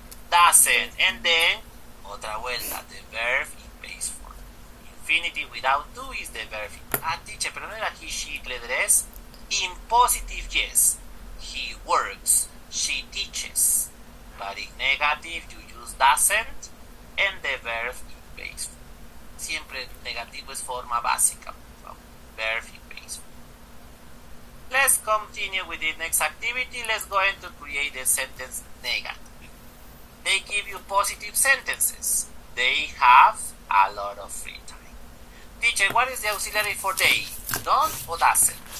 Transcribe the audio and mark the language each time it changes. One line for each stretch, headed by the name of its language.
English: Doesn't. And then,
Spanish: otra vuelta,
English: the verb in base form. Infinitive without do is the verb. Teacher,
Spanish: pero no era
English: he, she, it, letters. In positive, yes. He works. She teaches. But in negative, you use doesn't and the verb in base form.
Spanish: Siempre negativo es forma básica.
English: Verb in base form. Let's continue with the next activity. Let's go ahead to create the sentence negative. They give you positive sentences. They have a lot of free time. Teacher, what is the auxiliary for they? Don't or doesn't?